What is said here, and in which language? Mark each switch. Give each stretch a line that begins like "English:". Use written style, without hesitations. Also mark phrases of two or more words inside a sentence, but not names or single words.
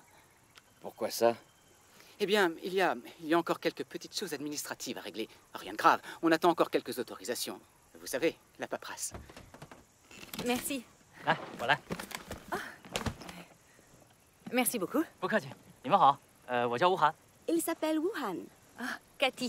French: Pourquoi ça? Eh bien, il y a encore quelques petites choses administratives à régler. Rien de grave, on attend encore quelques autorisations. Vous savez, la paperasse. Merci. Ah, voilà. Merci beaucoup.
Chinese: 不客气，你们好，我叫吴涵。
French: Il s'appelle Wuhan. Ah, Cathy.